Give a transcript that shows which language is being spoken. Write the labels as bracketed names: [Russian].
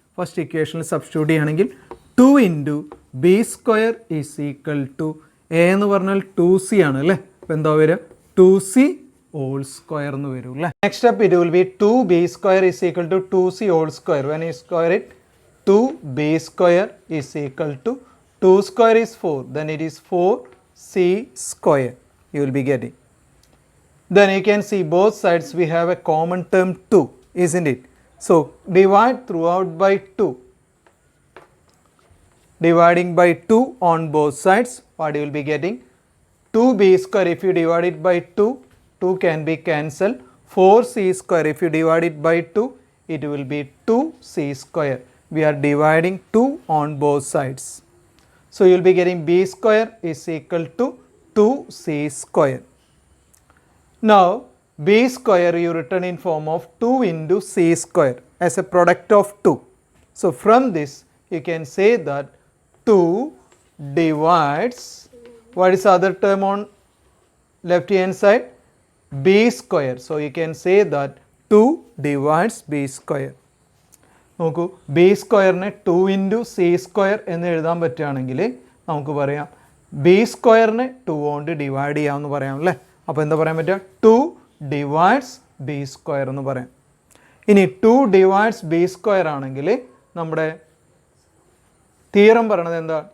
[Malayalam] First ഇക്വേഷനിൽ substitute ചെയ്യുകയാണെങ്കിൽ [English] 2 into b square is equal to a [Malayalam] എന്ന് പറഞ്ഞാൽ 2c ആണ് അല്ലേ? അപ്പോൾ എന്താ വരിക? [English] 2c whole square [Malayalam] എന്ന് വരും അല്ലേ? [English] Next step it will be 2b square is equal to 2c whole square. When you square it 2b square is equal to 2 square is 4, then it is 4 c square you will be getting. Then you can see both sides we have a common term 2, isn't it? So divide throughout by 2. Dividing by 2 on both sides, what you will be getting? 2b square, if you divide it by 2, 2 can be cancelled. 4c square, if you divide it by 2, it will be 2c square. We are dividing 2 on both sides. So you will be getting b square is equal to 2c square. Now b square you written in form of 2 into c square as a product of 2. So from this you can say that 2 divides, what is the other term on left hand side? B square. So you can say that 2 divides b square. [Malayalam] നോക്കൂ, B സ്ക്വയറിനെ 2 into C square എന്ന് എഴുതാൻ പറ്റുകയാണെങ്കിൽ നമുക്ക് പറയാം B സ്ക്വയറിനെ 2 കൊണ്ട് divide ചെയ്യാമെന്ന് പറയാം അല്ലേ. അപ്പോൾ എന്താ പറയാൻ പറ്റുക? [English] 2 divides b square [Malayalam] എന്ന് പറയാം. ഇനി 2 ഡിവൈഡ്സ് ബി സ്ക്വയർ ആണെങ്കിൽ നമ്മുടെ തിയറം പറയണത് എന്താ?